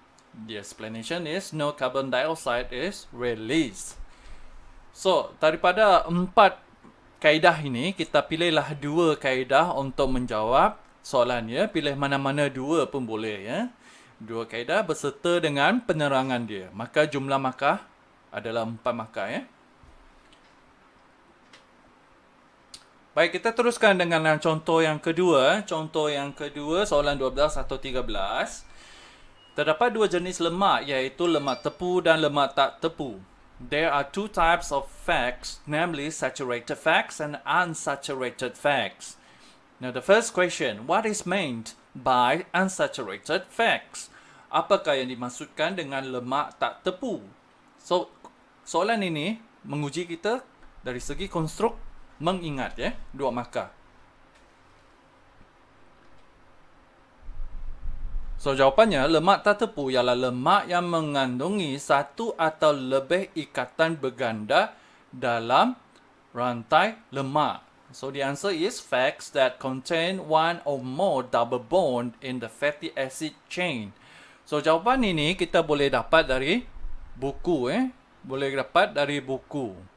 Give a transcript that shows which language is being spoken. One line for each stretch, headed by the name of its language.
English: The explanation is no carbon dioxide is released.
Malay: So, daripada 4 kaedah ini, kita pilihlah 2 kaedah untuk menjawab soalannya. Pilih mana-mana 2 pun boleh. 2 kaedah berserta dengan penerangan dia. Maka jumlah markah adalah 4 markah. Baik, kita teruskan dengan contoh yang kedua. Contoh yang kedua, soalan 12 atau 13. Terdapat 2 jenis lemak, iaitu lemak tepu dan lemak tak tepu.
English: There are 2 types of fats, namely saturated fats and unsaturated fats. Now the first question, what is meant by unsaturated fats?
Malay: Apakah yang dimaksudkan dengan lemak tak tepu? So, soalan ini menguji kita dari segi konstruk mengingat ya, 2 markah. So jawapannya, lemak tak tepu ialah lemak yang mengandungi satu atau lebih ikatan berganda dalam rantai lemak.
English: So the answer is fats that contain one or more double bond in the fatty acid chain.
Malay: So jawapan ini kita boleh dapat dari buku boleh dapat dari buku.